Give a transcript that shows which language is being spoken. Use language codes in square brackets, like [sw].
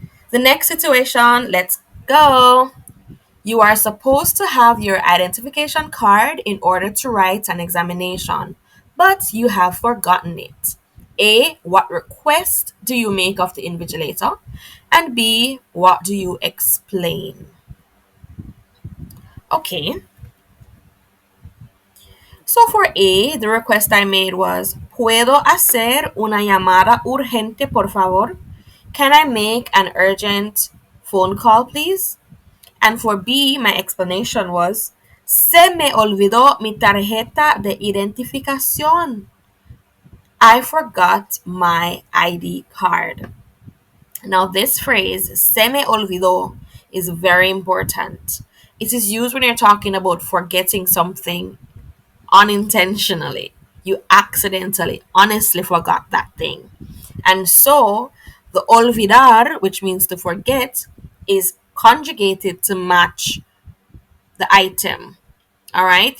[en] The next situation, let's go. You are supposed to have your identification card in order to write an examination, but you have forgotten it. A. What request do you make of the invigilator? And B. What do you explain? Okay, so for A, the request I made was, [es] ¿Puedo hacer una llamada urgente, por favor? [en] Can I make an urgent phone call, please? And for B, my explanation was, [es] Se me olvidó mi tarjeta de identificación. [en] I forgot my ID card. Now, this phrase, [es] se me olvidó, [en] is very important. It is used when you're talking about forgetting something unintentionally. You accidentally, honestly forgot that thing. And so, the olvidar, which means to forget, is conjugated to match the item. All right?